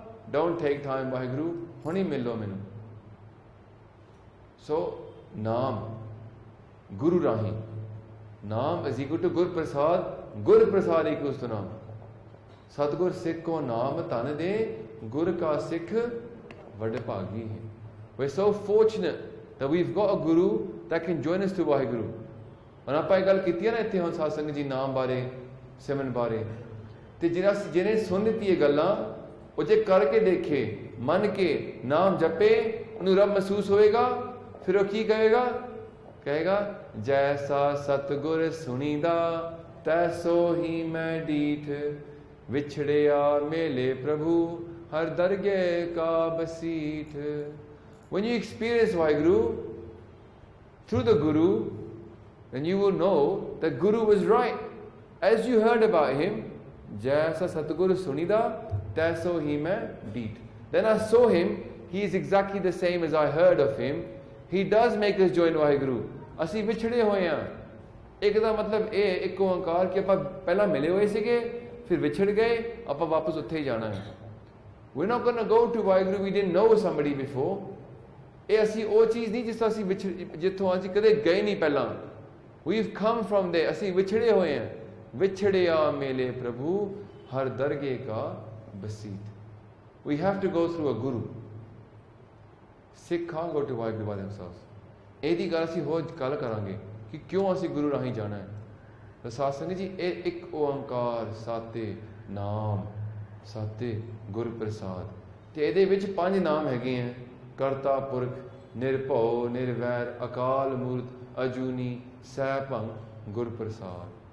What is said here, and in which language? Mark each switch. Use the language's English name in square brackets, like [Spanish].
[English] don't take time [Punjabi] Waheguru, ਹੁਣੀ ਮਿਲੋ ਮੈਨੂੰ। ਸੋ ਨਾਮ ਗੁਰੂ ਰਾਹੀਂ, ਨਾਮ [English] is equal to [Punjabi] ਗੁਰ ਪ੍ਰਸਾਦ, ਗੁਰ ਪ੍ਰਸਾਦ [English] equals to [Punjabi] ਨਾਮ। ਸਤਿਗੁਰ ਸਿੱਖ ਕੋ ਨਾਮ ਧਨ ਦੇ, ਗੁਰ ਕਾ ਸਿੱਖ ਵੱਡ ਭਾਗੀ ਹੈ। [English] We're so fortunate that we've got a guru that can join us to Waheguru. [Punjabi] ਹੁਣ ਆਪਾਂ ਇਹ ਗੱਲ ਕੀਤੀ ਹੈ ਨਾ ਇੱਥੇ ਹੁਣ ਸਾਧ ਸੰਗਤ ਜੀ ਨਾਮ ਬਾਰੇ, ਸਿਮਰਨ ਬਾਰੇ, ਤੇ ਜਿਹਨੇ ਸੁਣ ਲਿੱਤੀ ਇਹ ਗੱਲਾਂ, ਉਹ ਜੇ ਕਰਕੇ ਦੇਖੇ, ਮੰਨ ਕੇ ਨਾਮ ਜਪੇ, ਉਹਨੂੰ ਰੱਬ ਮਹਿਸੂਸ ਹੋਏਗਾ। ਫਿਰ ਉਹ ਕੀ ਕਹੇਗਾ? ਕਹੇਗਾ ਜੈਸਾ ਸਤਿਗੁਰ ਸੁਣੀਦਾ, ਤੈਸੋ ਹੀ ਮੈਂ ਡੀਠ, ਵਿਛੜਿਆ ਮੇਲੇ ਪ੍ਰਭੂ ਹਰ ਦਰਗੇ ਕਾ ਬਸੀਠ। [English] When you experience Vaheguru through the Guru, then you will know that Guru was right. As you heard about him, [Punjabi] jaisa Satguru sunida, taiso hi main deet. [English] Then I saw him, he is exactly the same as I heard of him. He does make us join Vaheguru. [Punjabi] ਅਸੀਂ ਵਿਛੜੇ ਹੋਏ ਹਾਂ। ਇੱਕ ਦਾ ਮਤਲਬ ਇਹ, ਇੱਕ ਓਂਕਾਰ ਕਿ ਆਪਾਂ ਪਹਿਲਾਂ ਮਿਲੇ ਹੋਏ ਸੀਗੇ, ਫਿਰ ਵਿਛੜ ਗਏ, ਆਪਾਂ ਵਾਪਸ ਉੱਥੇ ਹੀ ਜਾਣਾ ਹੈ। [English] We're not going to go to Vaheguru, we didn't know somebody before. [Punjabi] ਇਹ ਅਸੀਂ ਉਹ ਚੀਜ਼ ਨਹੀਂ ਜਿਸ ਅਸੀਂ ਜਿੱਥੋਂ ਅਸੀਂ ਕਦੇ ਗਏ ਨਹੀਂ ਪਹਿਲਾਂ। [English] We've come from there, [Punjabi] ਅਸੀਂ ਵਿਛੜੇ ਹੋਏ ਹਾਂ। ਵਿਛੜਿਆ ਮੇਲੇ ਪ੍ਰਭੂ ਹਰ ਦਰਗੇ ਕਾ ਬਸੀਤ। [English] We have to go through a Guru. Sikh can't go to Vaheguru by themselves. [Punjabi] ਇਹਦੀ ਗੱਲ ਅਸੀਂ ਹੋਰ ਕੱਲ ਕਰਾਂਗੇ ਕਿ ਕਿਉਂ ਅਸੀਂ ਗੁਰੂ ਰਾਹੀਂ ਜਾਣਾ ਹੈ। ਤਾਂ ਸਾਧ ਸੰਗਤ ਜੀ, ਇਹ ਇੱਕ ਓਂਕਾਰ ਸਾਤੇ ਨਾਮ, ਸਾਤੇ ਗੁਰ ਪ੍ਰਸਾਦ, ਤੇ ਇਹਦੇ ਵਿੱਚ 5 ਨਾਮ ਹੈਗੇ ਹੈ। ਕਰਤਾ ਪੁਰਖ, ਨਿਰਭਉ ਨਿਰਵੈਰ, ਅਕਾਲ ਮੂਰਤ, ਅਜੂਨੀ, ਸੈਭੰ, ਗੁਰ ਪ੍ਰਸਾਦ।